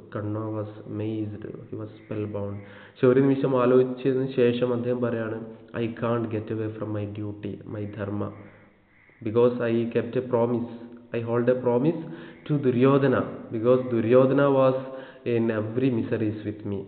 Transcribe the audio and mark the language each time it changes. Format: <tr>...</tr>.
<en>Karna was amazed, he was spellbound.</en> <ml>പക്ഷെ ഒരു നിമിഷം ആലോചിച്ചതിന് ശേഷം അദ്ദേഹം പറയാണ്,</ml> <en>I can't get away from my duty, my dharma, because I kept a promise. I hold a promise to Duryodhana, because Duryodhana was in every miseries with me.</en>